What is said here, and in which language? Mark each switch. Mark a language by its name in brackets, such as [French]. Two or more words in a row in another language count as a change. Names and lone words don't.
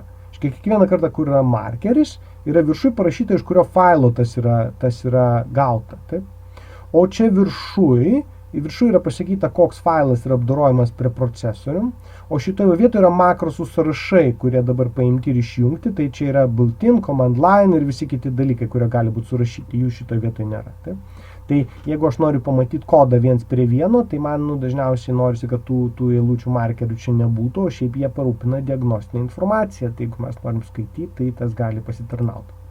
[Lithuanian] Kiekvieną kartą, kur yra markeris, yra viršui parašyta, iš kurio failo tas yra gauta. Taip? O čia viršui yra pasakyta, koks failas yra apdorojamas prie procesorium, o šitoje vietoje yra makrosų sąrašai, kurie dabar paimti ir išjungti, tai čia yra [English] built-in, command line [Lithuanian] ir visi kiti dalykai, kurie gali būti surašyti, jų šitoje vietoje nėra. Taip? Tai jeigu aš noriu pamatyti kodą 1:1, tai man dažniausiai norisi, kad tų eilučių markerių čia nebūtų, o šiaip jie parūpina diagnostinę informaciją, tai jeigu mes norim skaityti, tai tas gali pasitarnauti.